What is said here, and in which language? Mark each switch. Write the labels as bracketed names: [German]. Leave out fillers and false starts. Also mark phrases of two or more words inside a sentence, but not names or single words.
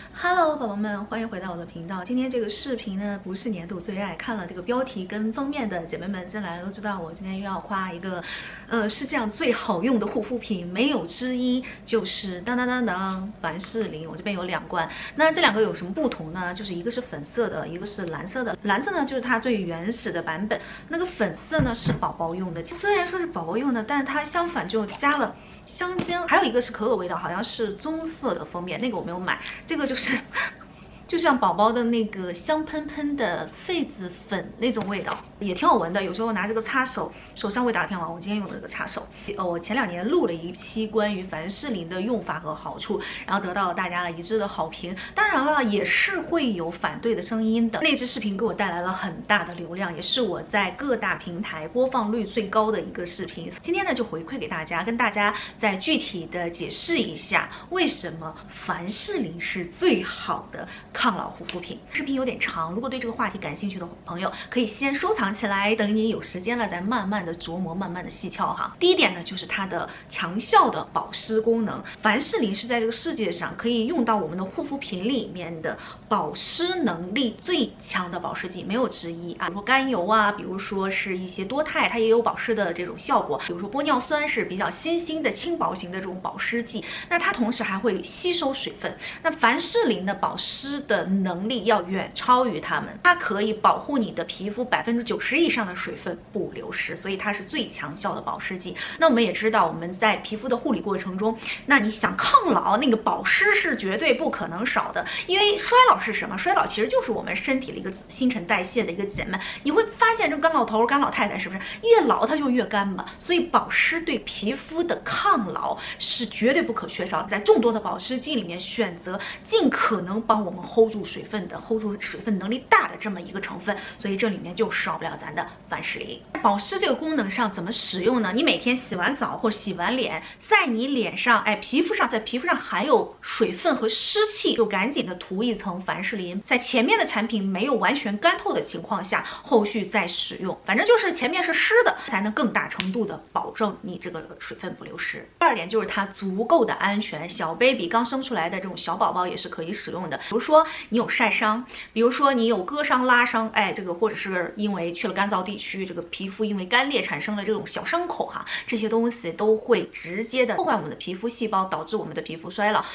[Chinese] Hello， 寶寶們，歡迎回到我的頻道。今天這個視頻呢，不是年度最愛。看了這個標題跟封面的姐妹們進來了都知道，我今天又要誇一個，世界上最好用的護膚品，沒有之一，就是當當當當凡士林。我這邊有2罐，那這2個有什麼不同呢？就是一個是粉色的，一個是藍色的。藍色呢就是它最原始的版本，那個粉色呢是寶寶用的。雖然說是寶寶用的，但是它相反就加了香精，還有一個是可可味道，好像是棕色的封面，那個我沒有買。这个就像宝宝的那個香噴噴的痱子粉那種味道，也挺好聞的。有時候拿這個擦手，手上味道挺好。我今天用的這個擦手，我前2年錄了一期關於凡士林的用法和好處，然後得到了大家一致的好評。當然了，也是會有反對的聲音的。那支視頻給我帶來了很大的流量，也是我在各大平台播放率最高的一個視頻。今天呢，就回饋給大家，跟大家再具體的解釋一下為什麼凡士林是最好的抗老護膚品。視頻有點長，如果對這個話題感興趣的朋友，可以先收藏起來，等你有時間了再慢慢的琢磨，慢慢的細敲哈。第一點呢，就是它的強效的保濕功能。凡士林是在這個世界上可以用到我們的護膚品裡面的保濕能力最強的保濕劑，沒有之一啊。比如說甘油啊，比如說是一些多肽，它也有保濕的這種效果。比如說玻尿酸是比較新興的輕薄型的這種保濕劑，那它同時還會吸收水分。那凡士林的保濕的能力要遠超於它們，它可以保護你的皮膚90%以上的水分不流失，所以它是最強效的保濕劑。那我們也知道，我們在皮膚的護理過程中，那你想抗老，那個保濕是絕對不可能少的。因為衰老是什麼？衰老其實就是我們身體的一個新陳代謝的一個減慢。你會發現，這個乾老頭、乾老太太是不是越老它就越乾嘛？所以保濕對皮膚的抗老是絕對不可缺少。在眾多的保濕劑裡面，選擇盡可能幫我們 hold 住水分的、hold 住水分能力大的這麼一個成分，所以這裡面就少不了咱的凡士林。保濕這個功能上怎麼使用呢？你每天洗完澡或洗完臉，在你臉上，皮膚上還有水分和濕氣，就趕緊的塗一層凡士林，在前面的產品沒有完全乾透的情況下，後續再使用，反正就是前面是濕的，才能更大程度的保證你這個水分不流失。第2點就是它足夠的安全，小 baby 剛生出來的這種小寶寶也是可以使用的。比如說你有曬傷，比如說你有割傷、拉傷，這個或者是因為去了乾燥地區，這個皮膚因為乾裂產生了這種小傷口哈，這些東西都會直接的破壞我們的皮膚細胞，導致我們的皮膚衰老。